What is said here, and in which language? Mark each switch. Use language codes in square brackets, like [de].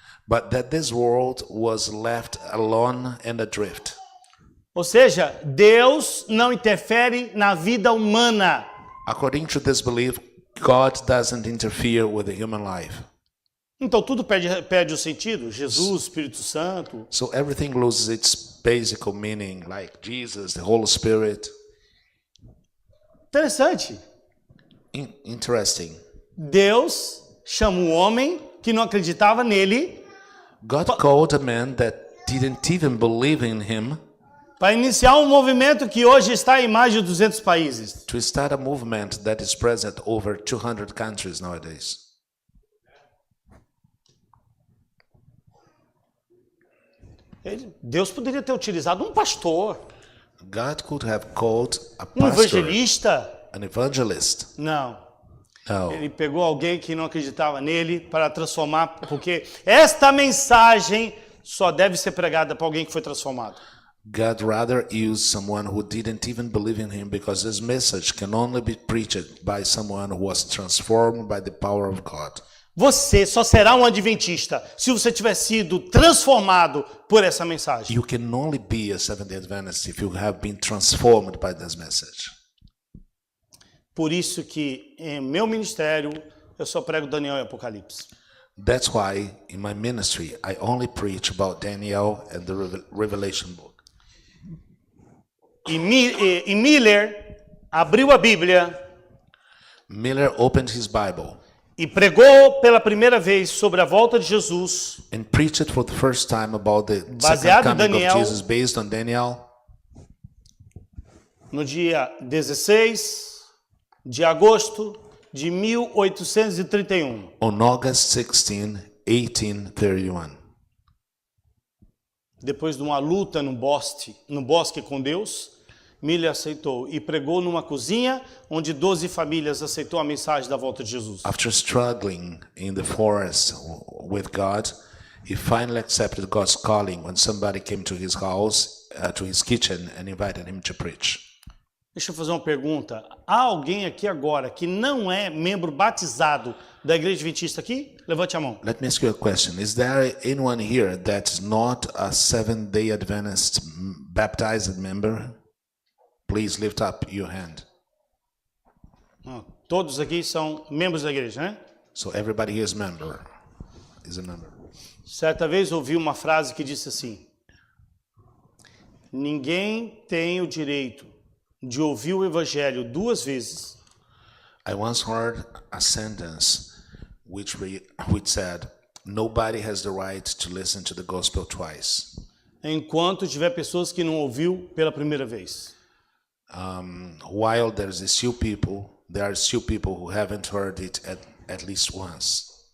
[en] But that this world was left alone and adrift. [pt] Ou seja, Deus não interfere na vida humana. [en] According to this belief, God doesn't interfere with the human life. [pt] Então tudo perde o sentido. Jesus, Espírito Santo. [en] So everything loses its basic meaning, like Jesus, the Holy Spirit. [pt] Interessante. [en] Interesting. [pt] Deus chama um homem que não acreditava nele. [en] God called a man that didn't even believe in him. [pt] Para iniciar um movimento que hoje está em mais de 200 países. [en] To start a movement that is present over 200 countries nowadays. [pt] Deus poderia ter utilizado um pastor. [en] God could have called a [pt] Um pastor, evangelista. [en] an evangelist. [pt] Não. [en] No. [pt] Ele pegou alguém que não acreditava nele para transformar, porque esta mensagem só deve ser pregada para alguém que foi transformado. [en] God rather used someone who didn't even believe in him because his message can only be preached by someone who was transformed by the power of God. [pt] Você só será um adventista se você tiver sido transformado por essa mensagem. [en] You can only be a Seventh-day Adventist if you have been transformed by this message. [pt] Por isso que em meu ministério eu só prego Daniel e Apocalipse. [en] That's why in my ministry I only preach about Daniel and the Revelation book. [pt] E Miller abriu a Bíblia [en] Miller opened his Bible [pt] e pregou pela primeira vez sobre a volta de Jesus, [en] and preached it for the first time about the [pt] Baseado [en] second [pt] em [en] coming [pt] Daniel. [en] of Jesus based on Daniel [pt] no dia 16 de agosto de 1831. [en] on August 16, 1831. [pt] Depois de uma luta no bosque com Deus, Miller aceitou e pregou numa cozinha onde 12 famílias aceitou a mensagem da volta de Jesus. [en] After struggling in the forest with God, he finally accepted God's calling when somebody came to his house, to his kitchen, and invited him to preach. [pt] Deixa eu fazer uma pergunta. Há alguém aqui agora que não é membro batizado da Igreja Adventista aqui? Levante a mão. [en] Let me ask you a question. Is there anyone here that's not a Seventh-day Adventist baptized member? Please lift up your hand. [pt] Todos aqui são membros da igreja, né? [en] So everybody here is a member. [pt] Certa vez ouvi uma frase que disse assim: ninguém tem o direito de ouvir o evangelho duas vezes [en] I once heard a sentence which said, nobody has the right to listen to the gospel twice. [pt] enquanto tiver pessoas que não ouviu pela primeira vez. [en] While there are still people who haven't heard it at least once.